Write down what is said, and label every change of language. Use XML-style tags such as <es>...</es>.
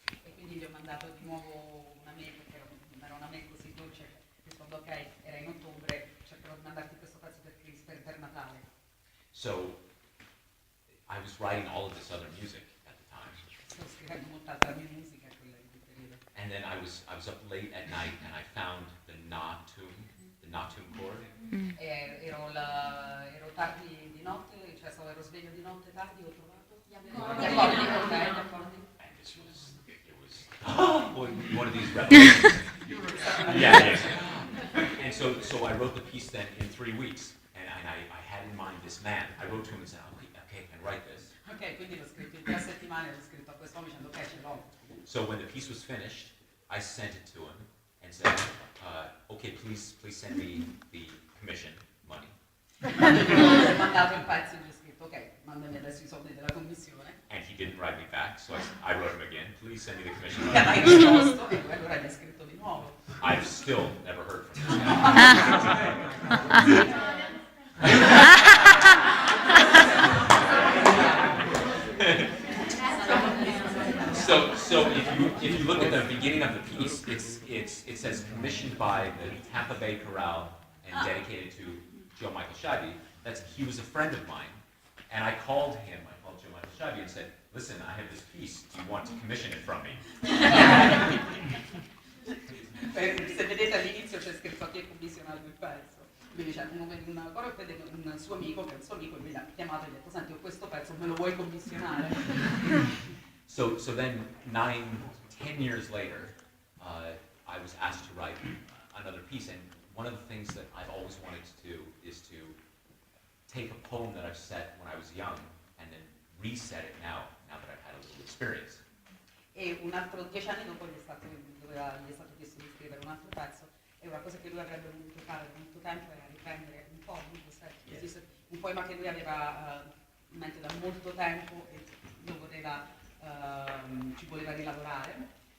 <it>E quindi gli ho mandato di nuovo una mail, perché era una mail così dolce, rispondo ok, era in ottobre, cercherò di mandarti questo pezzo per Natale.</it> <en>So I was writing all of this other music at the time.</en> <it>Stavo scrivendo molta altra mia musica in quel periodo.</it> <en>And then I was up late at night and I found the na tune chord.</en> <it>Ero tardi di notte, cioè ero sveglio di notte tardi, ho trovato gli accordi.</it> <en>And it was one of these revelations. Yeah. And so I wrote the piece then in 3 weeks, and I had in mind this man. I wrote to him and said, okay, I can write this.</en> <it>Ok, quindi l'ho scritto in 3 settimane, l'ho scritto a quest'uomo dicendo ok, ce l'ho.</it> <en>So when the piece was finished, I sent it to him and said, okay, please send me the commission money.</en> <it>Ho mandato il pezzo e gli ho scritto ok, mandami adesso i soldi della commissione.</it> <en>And he didn't write me back, so I wrote him again, please send me the commission</en> <it>Mi ha</it> <en>money.</en> <it>risposto e allora gli ho scritto di nuovo.</it> <en>I've still never heard from this guy. So if you look at the beginning of the piece, it says commissioned by the Tampa Bay Chorale and dedicated to Joe Michael Scheibe. He was a friend of mine, and I called Joe Michael Scheibe and said, listen, I have this piece, do you want to commission it from me?</en> <it>Se vedete all'inizio c'è scritto a chi è commissionato il pezzo. Quindi c'è un coro vede un suo amico, che è un suo amico, e lui l'ha chiamato e gli ha detto, senti, ho questo pezzo, me lo vuoi commissionare?</it> <en>So then 9-10 years later, I was asked to write another piece, and one of the things that I've always wanted to do is to take a poem that I've set when I was young and then reset it now that I've had a little experience.</en> <it>E un altro 10 anni dopo gli è stato chiesto di scrivere un altro pezzo, e una cosa che lui avrebbe voluto fare da molto tempo era riprendere un poema, un poema che lui aveva in mente da molto tempo e lo voleva, ci voleva rilavorare.</it>